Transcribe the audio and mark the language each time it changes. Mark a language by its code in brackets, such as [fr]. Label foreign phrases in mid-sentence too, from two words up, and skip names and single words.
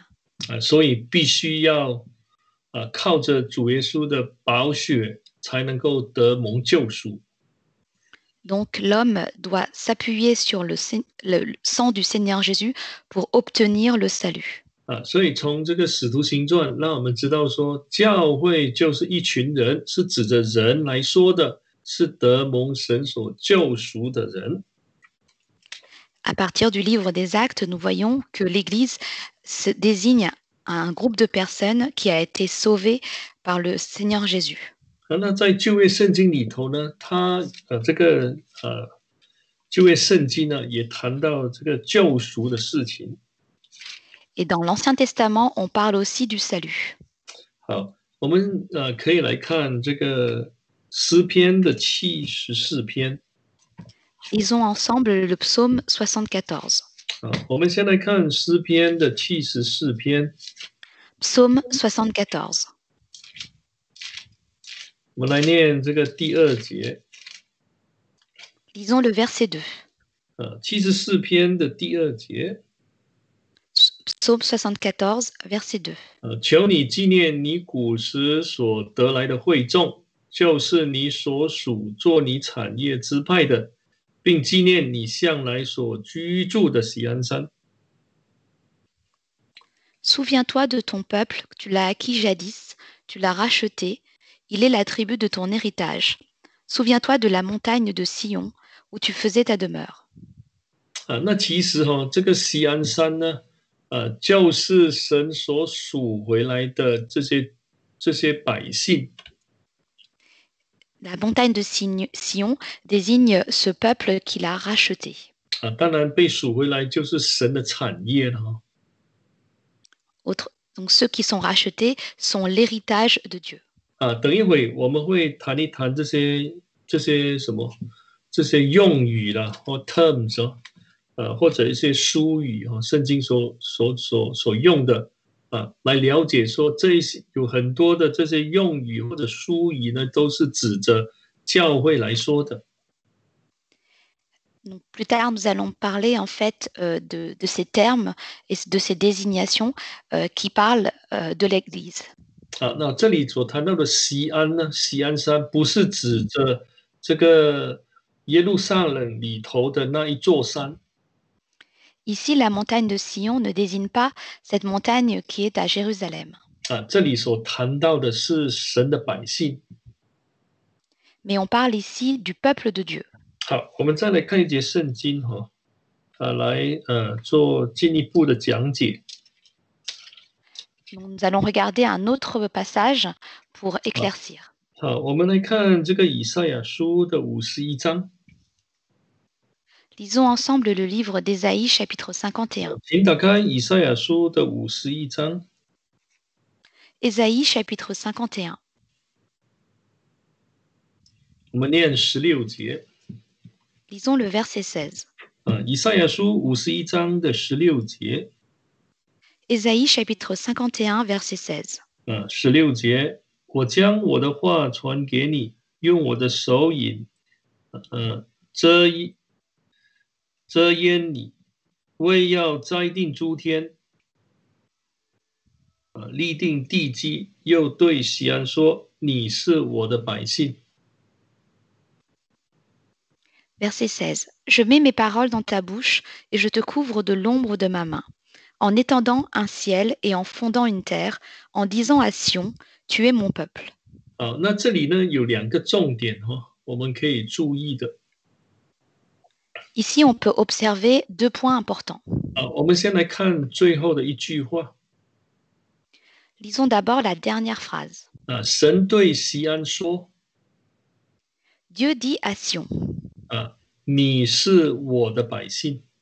[zh] 所以必须要靠着主耶稣的宝血才能够得蒙救赎。 [fr] Donc l'homme doit s'appuyer sur le sang du Seigneur Jésus pour obtenir le salut. [zh] 所以从这个使徒行传让我们知道说，教会就是一群人，是指着人来说的，是得蒙神所救赎的人。 [fr] À partir du livre des Actes, nous voyons que l'Église se désigne un groupe de personnes qui a été sauvé par le Seigneur Jésus. [zh] 那在旧约圣经里头呢，它这个旧约圣经呢也谈到这个救赎的事情。 [fr] Et dans l'Ancien Testament, on parle aussi du salut. [zh] 好，我们可以来看这个诗篇的74篇。 [fr] Lisons ensemble le psaume 74. [zh] 我们先来看诗篇的74篇。 [fr] Psaume 74. [zh] 我们来念这个第2节。 [fr] Lisons le verset 2. [zh] 74 篇的第2节。 [fr] Psaume 74, verset 2. [zh] 求你纪念你古时所得来的会众，就是你所属做你产业支派的，并纪念你向来所居住的锡安山。 [fr] Souviens-toi de ton peuple, tu l'as acquis jadis, tu l'as racheté, il est la tribu de ton héritage. Souviens-toi de la montagne de Sion, où tu faisais ta demeure. [zh] 那其实这个锡安山呢，就是神所属回来的这些百姓。 [fr] La montagne de Sion désigne ce peuple qu'il a racheté. [zh] 当然被赎回来就是神的产业了。 [fr] Donc ceux qui sont rachetés sont l'héritage de Dieu. [zh] 等一会我们会谈一谈这些这些用语啦或 terms 或者一些书语圣经所用的来了解说这一些有很多的这些用语或者书语呢，都是指着教会来说的。 [fr] Donc, plus tard, nous allons parler en fait de ces termes et de ces désignations qui parlent de l'Église. [zh] 那这里所谈到的锡安呢，锡安山不是指着这个耶路撒冷里头的那一座山。 [fr] Ici, la montagne de Sion ne désigne pas cette montagne qui est à Jérusalem, [zh] 这里所谈到的是神的百姓。 [fr] mais on parle ici du peuple de Dieu. [zh] 好，我们再来看一节圣经来做进一步的讲解。 [fr] Nous allons regarder un autre passage pour éclaircir. [zh] 好，我们来看这个以赛亚书的51章。 [fr] Lisons ensemble le livre d'Ésaïe, chapitre 51. [zh] 请打开以赛亚书的51章。 [fr] Ésaïe, chapitre 51. [zh] 我们念16节。 [fr] Lisons le verset 16. [zh] 以赛亚书51章的16节。 [fr] Ésaïe, chapitre 51, verset 16. [zh] 16 节，我将我的话传给你，用我的手引遮掩你，为要栽定诸天，立定地基，又对西安说：“你是我的百姓。” [fr] Verset 16. Je mets mes paroles dans ta bouche et je te couvre de l'ombre de ma main, en étendant un ciel et en fondant une terre, en disant à Sion, tu es mon peuple. [zh] 那这里呢有2个重点我们可以注意的。 [fr] Ici, on peut observer 2 points importants. [zh] 我们先来看最后的一句话。 [fr] Lisons d'abord la dernière phrase. [zh] 神对西安说 [fr] Dieu dit à Sion, [zh] 你是我的百姓。